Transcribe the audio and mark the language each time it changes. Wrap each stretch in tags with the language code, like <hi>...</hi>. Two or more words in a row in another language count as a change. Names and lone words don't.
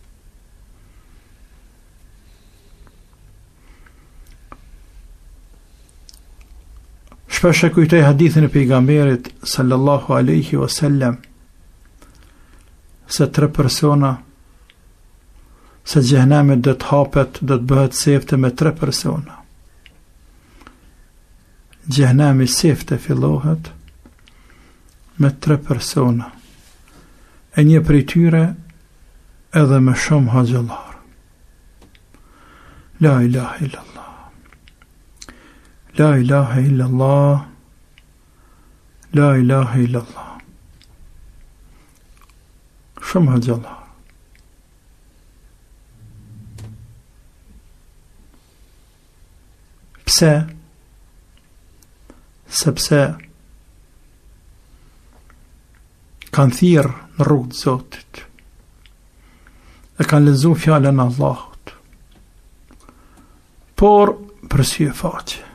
<sq>Shpesh e kujtoj hadithin e pejgamberit</sq> <ar>صلى الله عليه وسلم,</ar> <sq>se 3 persona, se xhehenemi do të hapet, do të bëhet sefte me 3 persona. Xhehenemi sefte fillohet me 3 persona, e një prej tyre edhe me shumë haxhallar.</sq> <ar>لا إله إلا الله. لا إله إلا الله. لا إله إلا الله.</ar> <sq>Shumë haxhallar. Pse? Sepse kanë thirrë në rrugë të Zotit, e kanë lexuar fjalën e Allahut, por për sy e faqe.</sq>